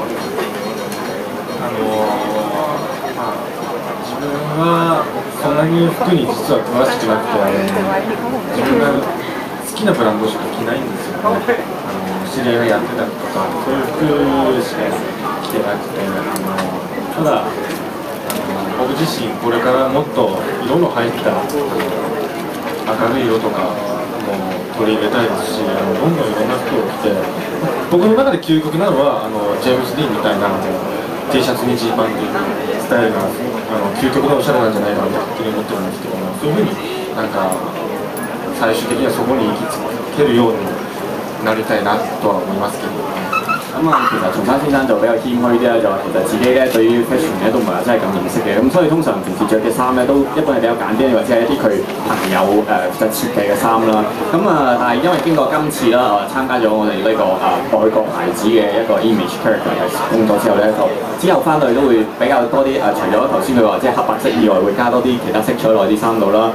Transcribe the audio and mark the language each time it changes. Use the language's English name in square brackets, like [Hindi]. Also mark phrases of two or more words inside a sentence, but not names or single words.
[Japanese] 自分はそんなに服服に実は詳しくなくて自分が好きなブランドしか着ないんですよね。知り合いがやってたりとかそういう服しか着てなくてただ僕自身これからもっと色の入った明るい色とかも取り入れたいですしどんどんいろんな服を着て僕の中で究極なのはジェームス・ディーンみたいなT シャツにジーパンっていうスタイルが究極のおしゃれなんじゃないかなと勝手に思ってるんですけどもそういうふうになんか最終的にはそこに行き着けるようになりたいなとは思いますけど。 [Cantonese] 咁啊，其實松山先生就比較謙虛啲啦，就話其實自己咧對於 fashion 咧都唔係話真係咁認識嘅，咁所以通常平時着嘅衫咧都一般係比較簡單，或者係一啲佢朋友就設計嘅衫啦。咁啊，但係因為經過今次啦，參加咗我哋呢個外國牌子嘅一個 [English] image character [Cantonese] 嘅工作之後咧，就之後翻到去都會比較多啲除咗頭先佢話即係黑白色以外，會加多啲其他色彩落啲衫度啦。